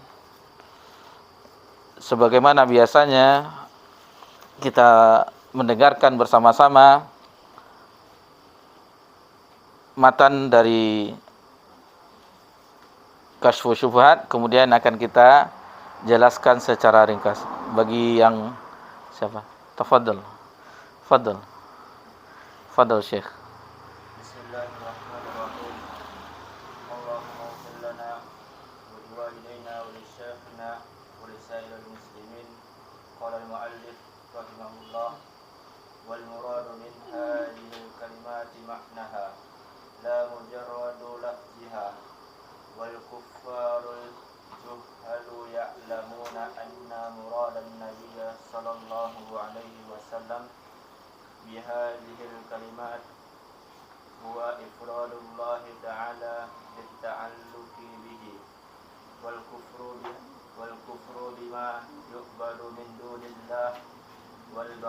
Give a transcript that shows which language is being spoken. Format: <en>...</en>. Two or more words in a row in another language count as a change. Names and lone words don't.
<id>Sebagaimana biasanya kita mendengarkan bersama-sama matan dari Kashfus Syubhat, kemudian akan kita jelaskan secara ringkas. Bagi yang siapa?</id> <ar>تفضل. تفضل. تفضل شيخ. بسم الله الرحمن الرحيم. اللهم اغفر لنا ولوالدينا ولشيخنا ولسائر المسلمين. قال المؤلف رحمه الله والمراد من هذه الكلمة معناها لا مجرد لفظها والكفار الجهال يعلمون أن مراد النبي صلى الله عليه وسلم بهذه الكلمة هو إفراد الله تعالى بالتعلق به والكفر بما يقبل من دون الله و</ar>